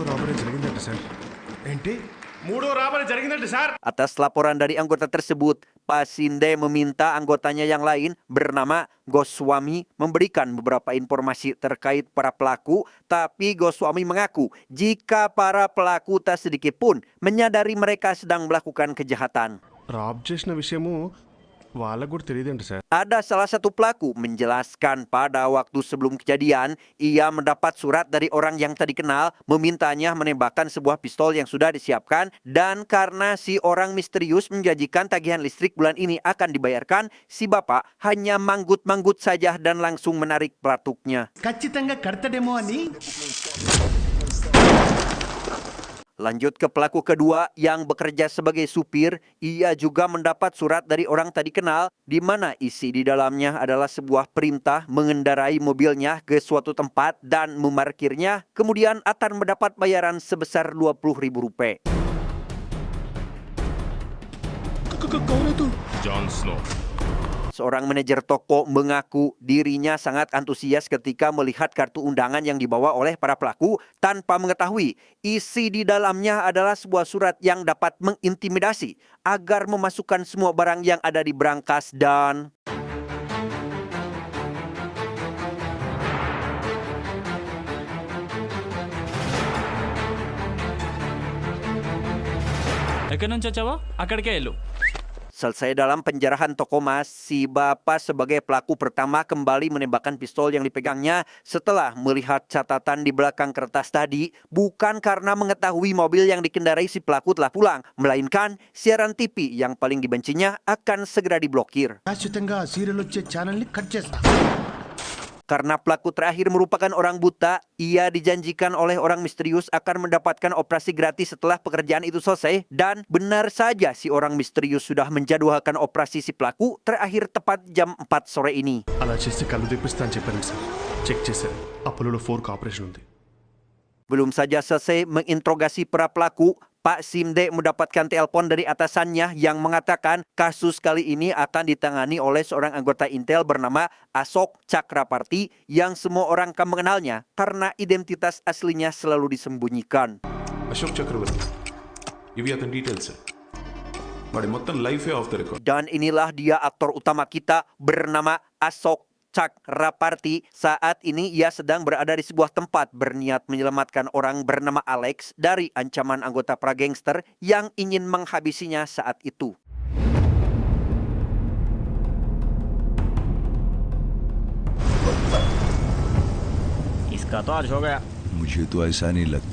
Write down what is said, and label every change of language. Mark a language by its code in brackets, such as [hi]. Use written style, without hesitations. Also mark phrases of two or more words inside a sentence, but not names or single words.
[id] Atas laporan dari anggota tersebut, Pasinde meminta anggotanya yang lain bernama Goswami memberikan beberapa informasi terkait para pelaku, tapi Goswami mengaku jika para pelaku tak sedikit pun menyadari mereka sedang melakukan kejahatan. [te] రాబ్ చేసిన విషయము వాళ్ళకు కూడా తెలియదండి సార్. [id] Ada salah satu pelaku menjelaskan pada waktu sebelum kejadian, ia mendapat surat dari orang yang tak dikenal memintanya menembakkan sebuah pistol yang sudah disiapkan, dan karena si orang misterius menjanjikan tagihan listrik bulan ini akan dibayarkan, si bapak hanya manggut-manggut saja dan langsung menarik pelatuknya. [te] ఖచ్చితంగా కడతడేమో అని. [id] Lanjut ke pelaku kedua yang bekerja sebagai supir, ia juga mendapat surat dari orang tak dikenal di mana isi di dalamnya adalah sebuah perintah mengendarai mobilnya ke suatu tempat dan memarkirnya, kemudian akan mendapat bayaran sebesar Rp20.000. [te] జాన్ స్నో. [id] Seorang manajer toko mengaku dirinya sangat antusias ketika melihat kartu undangan yang dibawa oleh para pelaku tanpa mengetahui isi di dalamnya adalah sebuah surat yang dapat mengintimidasi agar memasukkan semua barang yang ada di brankas dan [te] ఎక్కడి నుంచి వచ్చావో అక్కడికే వెళ్ళు. [id] selesai dalam penjarahan toko emas, si bapak sebagai pelaku pertama kembali menembakkan pistol yang dipegangnya setelah melihat catatan di belakang kertas tadi, bukan karena mengetahui mobil yang dikendarai si pelaku telah pulang, melainkan siaran TV yang paling dibencinya akan segera diblokir. [te] శాశ్వతంగా సీరియల్ వచ్చే ఛానల్ని కట్ చేస్తా. [id] Karena pelaku terakhir merupakan orang buta, ia dijanjikan oleh orang misterius akan mendapatkan operasi gratis setelah pekerjaan itu selesai, dan benar saja si orang misterius sudah menjadwalkan operasi si pelaku terakhir tepat jam 4 sore ini. [te] అలా చేస్తే కళ్ళు తెప్పిస్తా అని చెప్పాను సార్. చెక్ చేశారు, అపోలో 4 ఆపరేషన్ ఉంది. [id] Belum saja selesai menginterogasi para pelaku, Pak Simde mendapatkan telepon dari atasannya yang mengatakan kasus kali ini akan ditangani oleh seorang anggota Intel bernama Asok Chakraparty yang semua orang akan mengenalnya karena identitas aslinya selalu disembunyikan. [te] అశోక్ చక్రవర్తి, ఇవి అతని డీటెయిల్స్. వాడి మొత్తం లైఫే [en] off the record. [id] Dan inilah dia aktor utama kita bernama Asok Chak Raparti. Saat ini ia sedang berada di sebuah tempat berniat menyelamatkan orang bernama Alex dari ancaman anggota pragangster yang ingin menghabisinya saat itu. [hi] इसका तो आज हो गया. मुझे तो ऐसा नहीं लगता.